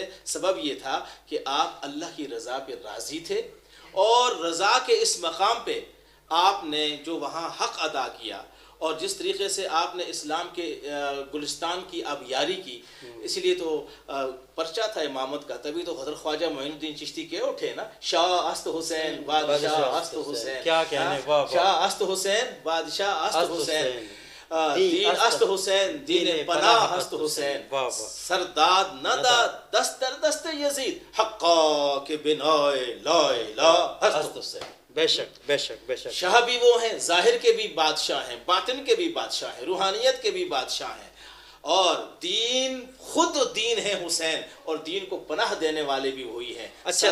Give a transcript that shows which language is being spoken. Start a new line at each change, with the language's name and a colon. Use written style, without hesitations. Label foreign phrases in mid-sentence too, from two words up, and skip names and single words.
Urdu: سبب یہ تھا کہ آپ اللہ کی رضا پہ راضی تھے، اور رضا کے اس مقام پہ آپ نے جو وہاں حق ادا کیا اور جس طریقے سے آپ نے اسلام کے گلستان کی آبیاری کی، اس لیے تو پرچہ تھا امامت کا، تبھی تو حضرت خواجہ معین الدین چشتی کے اٹھے نا،
Persian: شاہ است حسین بادشاہ است حسین،
Urdu: کیا کہنے،
Persian: شاہ است حسین بادشاہ است حسین، دین است حسین دین پناہ است حسین، سرداد نداد دست در دست یزید حقا کے بنائے لا الہ است حسین۔
Urdu: بے شک بے شک بے شک۔ شاہ بھی وہ ہیں، ظاہر کے بھی بادشاہ ہیں، باطن کے بھی بادشاہ ہیں، روحانیت کے بھی بادشاہ ہیں، اور دین خود دین ہے حسین، اور دین کو پناہ دینے والے بھی وہی ہیں۔ اچھا